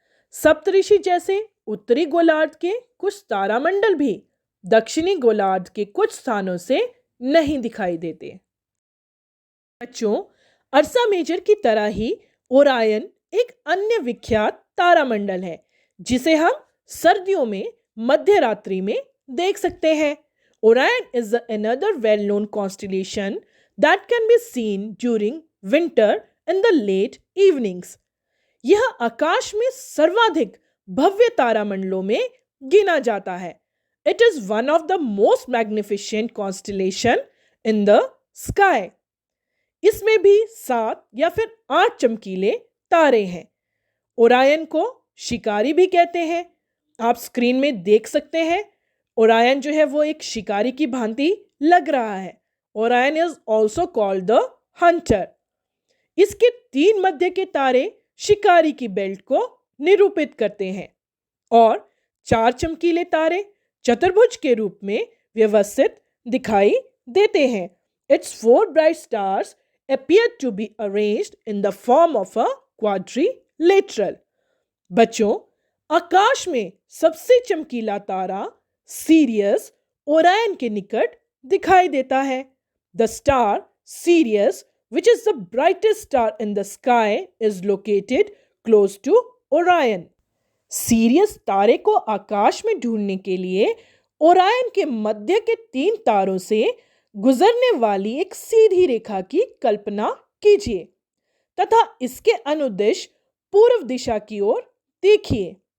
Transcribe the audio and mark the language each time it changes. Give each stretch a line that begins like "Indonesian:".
Hindi: सप्तऋषि जैसे उत्तरी गोलार्ध के कुछ तारामंडल भी दक्षिणी गोलार्ध के कुछ स्थानों से नहीं दिखाई देते। बच्चों, अर्सा मेजर की तरह ही ओरायन एक अन्य विख्यात तारामंडल है जिसे हम सर्दियों में मध्य रात्रि में देख सकते हैं।
English: Orion is another well-known constellation that can be seen during winter in the late evenings.
Hindi: यह आकाश में सर्वाधिक भव्य तारामंडलों में गिना जाता है।
English: It is one of the most magnificent constellation in the sky.
Hindi: इसमें भी 7 या फिर 8 चमकीले तारे हैं। ओरायन को शिकारी भी कहते हैं। आप स्क्रीन में देख सकते हैं ओरायन जो है वो एक शिकारी की भांति लग रहा है।
English: Orion is also called the hunter.
Hindi: इसके 3 मध्य के तारे शिकारी की बेल्ट को निरूपित करते हैं और 4 चमकीले तारे चतुर्भुज के रूप में व्यवस्थित दिखाई देते हैं।
English: Its 4 bright stars appear to be arranged in the form of a quadrilateral.
Hindi: बच्चों, आकाश में सबसे चमकीला तारा सीरियस ओरायन के निकट दिखाई देता है।
English: The star Sirius, which is the brightest star in the sky, is located close to Orion.
Hindi: Serious तारे को आकाश में ढूंढने के लिए ओरायन के मध्य के 3 तारों से गुजरने वाली एक सीधी रेखा की कल्पना कीजिए तथा इसके अनुदिश पूर्व दिशा की ओर देखिए।